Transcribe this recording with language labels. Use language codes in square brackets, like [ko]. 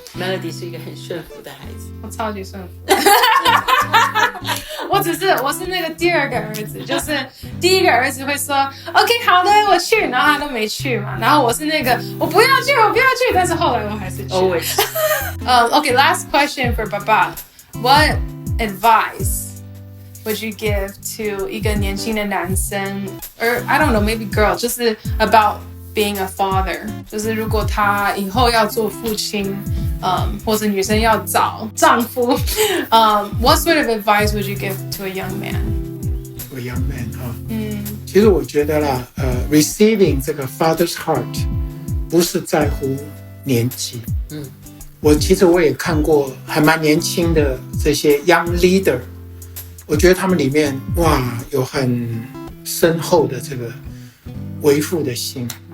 [zh] Melody 是一个很顺服的孩子，我超级顺服。我是那个第二个儿子，就是第一个儿子会说 OK 好的我去，然后他都没去嘛，然后我是那个我不要去，但是后来我还是去。 [en] Always. Okay, last question for Papa. What advice would you give to [zh] 一个年轻的男生 [en] or I don't know, maybe girl, 就是 about being a father, [zh] 就是如果他以后要做父亲，或者女生要找丈夫， [en] what sort of advice would you give to a young man? To a young man [zh] 其实我觉得啦，receiving 这个 father's heart 不是在乎年纪。其实我也看过还蛮年轻的这些 [en] young leader， [zh] 我觉得他们里面有很深厚的这个为父的心。